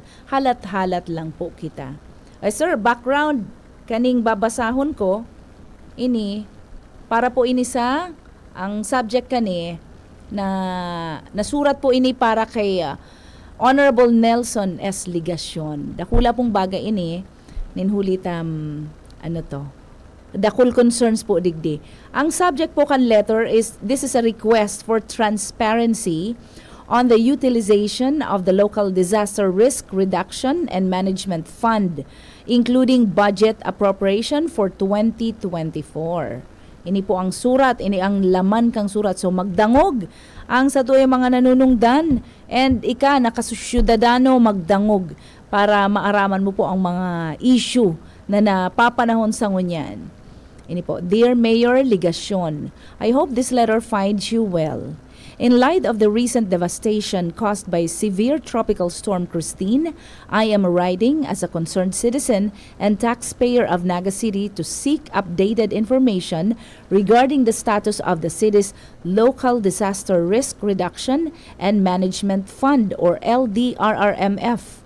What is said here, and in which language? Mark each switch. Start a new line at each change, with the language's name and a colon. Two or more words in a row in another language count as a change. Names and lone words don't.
Bikol: Halat-halat lang po kita. Ay sir, background kaning babasahon ko ini para po ini sa ang subject kani na nasurat po ini para kay Honorable Nelson S. Ligacion. Dakula pong bagay ini ninhulitam dakul concerns po digdi. Ang subject po kan
English: letter this is a request for transparency on the utilization of the local disaster risk reduction and management fund, including budget appropriation for 2024. Ini po ang surat, ini ang laman kang surat. So magdangog ang sa tuyo mga nanunungdan and nakasusyudadano magdangog para maaraman mo po ang mga issue na napapanahon sa ngunyan.
Bikol: Ini po,
English: Dear Mayor
Bikol: Ligacion,
English: I hope this letter finds you well. In light of the recent devastation caused by severe tropical storm Christine, I am writing as a concerned citizen and taxpayer of Naga City to seek updated information regarding the status of the city's Local Disaster Risk Reduction and Management Fund or LDRRMF.